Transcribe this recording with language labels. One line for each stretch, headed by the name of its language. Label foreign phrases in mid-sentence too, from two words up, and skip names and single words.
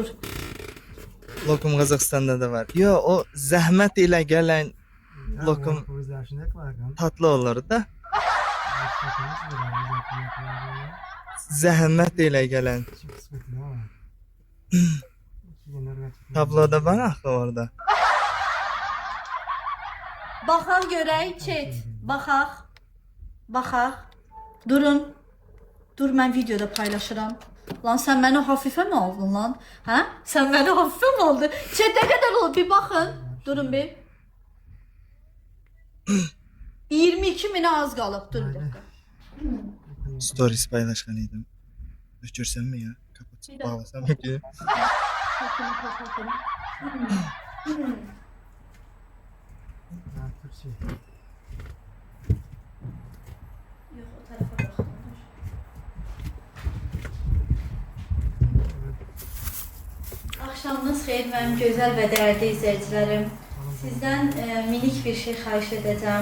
Turkish: Lokum Kazakistan'da da var. Yo, o zahmet ile gelen lokum tatlı olur da. Zahmet ile gelen tabloda var aklı orada.
Azerbaijani: Baxaq görək chat. Baxaq. Durun. Dur, mən videoda paylaşıram.
Turkish: Lan sen beni hafife mi aldın lan? Ha? Sen beni hafife mi aldın? Chat ne kadar oldu bir bakın.
Azerbaijani: Durun bir. 22 mine az qalıb.
Turkish: Dur bir dakika.
Azerbaijani: Stories paylaşkan idim.
Turkish: Öçürsem mi ya? Kapatıp bağlasam mı ki? Ha, Türkçe.
Azerbaijani: Yox, o tarafa baxın. Axşamınız xeyir mənim gözəl və dəyərli izləyicilərim. Sizdən minik bir şey xahiş edəcəm.